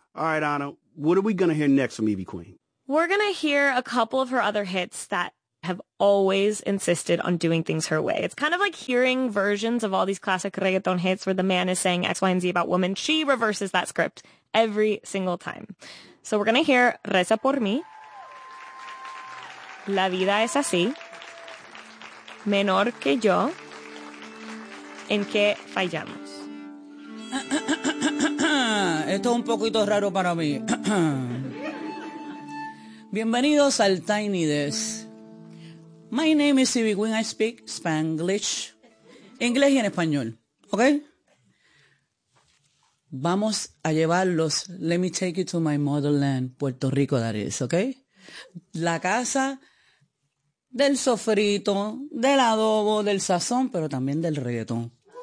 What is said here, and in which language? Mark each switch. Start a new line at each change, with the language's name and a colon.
English: All right, Anna, what are we going to hear next from Evie Queen? We're going to hear a couple of her other hits that have always insisted on doing things her way. It's kind of like hearing versions of all these classic reggaeton hits where the man is saying X, Y, and Z about women. She reverses that script every single time. So we're going to hear Reza Por Mi, La Vida Es Así, Menor Que Yo, ¿En qué fallamos?
Spanish: Esto es un poquito raro para mí. Bienvenidos al Tiny Desk.
English: My name is Evie Queen. I speak Spanglish.
Spanish: Inglés y en español.
English: ¿Ok?
Spanish: Vamos a llevarlos.
English: Let me take you to my motherland, Puerto Rico, that is. ¿Ok?
Spanish: La casa del sofrito, del adobo, del sazón, pero también del reggaetón.